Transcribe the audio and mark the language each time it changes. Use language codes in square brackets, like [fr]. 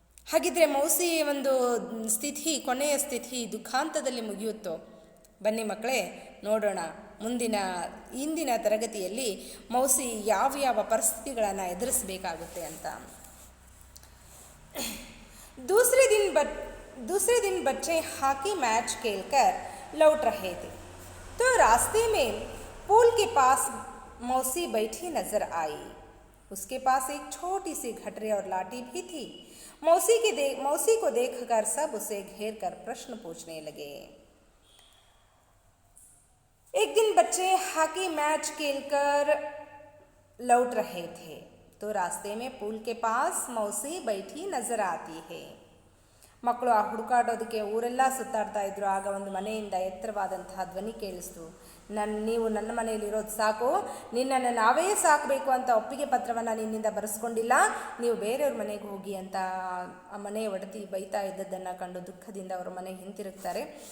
[kn] ಹಾಗಿದ್ರೆ ಮೌಸಿಯ ಒಂದು ಸ್ಥಿತಿ, ಕೊನೆಯ ಸ್ಥಿತಿ ದುಃಖಾಂತದಲ್ಲಿ ಮುಗಿಯುತ್ತೋ? ಬನ್ನಿ ಮಕ್ಕಳೇ, ನೋಡೋಣ ಇಂದಿನ ತರಗತಿಯಲ್ಲಿ ಮೌಸಿ ಯಾವ ಪರಿಸ್ಥಿತಿಗಳನ್ನು ಎದುರಿಸಬೇಕಾಗುತ್ತೆ ಅಂತ. [hi] दूसरे दिन बच्चे हॉकी मैच खेलकर लौट रहे थे तो रास्ते में पूल के पास मौसी बैठी नजर आई। उसके पास एक छोटी सी घटरी और लाठी भी थी। मौसी को देखकर सब उसे घेर कर प्रश्न पूछने लगे। एक दिन बच्चे हॉकी मैच खेलकर लौट रहे थे तो रास्ते में पुल के पास मौसी बैठी नजर आती है। [kn] ಮಕ್ಕಳು ಆ ಹುಡುಕಾಡೋದಕ್ಕೆ ಊರೆಲ್ಲ ಸುತ್ತಾಡ್ತಾ ಇದ್ರು. ಆಗ ಒಂದು ಮನೆಯಿಂದ ಎತ್ತರವಾದಂತಹ ಧ್ವನಿ ಕೇಳಿಸ್ತು, ನೀವು ನನ್ನ ಮನೆಯಲ್ಲಿರೋದು ಸಾಕು, ನಿನ್ನನ್ನು ನಾವೇ ಸಾಕಬೇಕು ಅಂತ ಒಪ್ಪಿಗೆ ಪತ್ರವನ್ನು ನಿನ್ನಿಂದ ಬರೆಸ್ಕೊಂಡಿಲ್ಲ, ನೀವು ಬೇರೆಯವ್ರ ಮನೆಗೆ ಹೋಗಿ ಅಂತ ಆ ಮನೆಯ ಒಡತಿ ಬೈತಾ ಇದ್ದದ್ದನ್ನು ಕಂಡು ದುಃಖದಿಂದ ಅವರ ಮನೆಗೆ ಹಿಂತಿರುಗ್ತಾರೆ.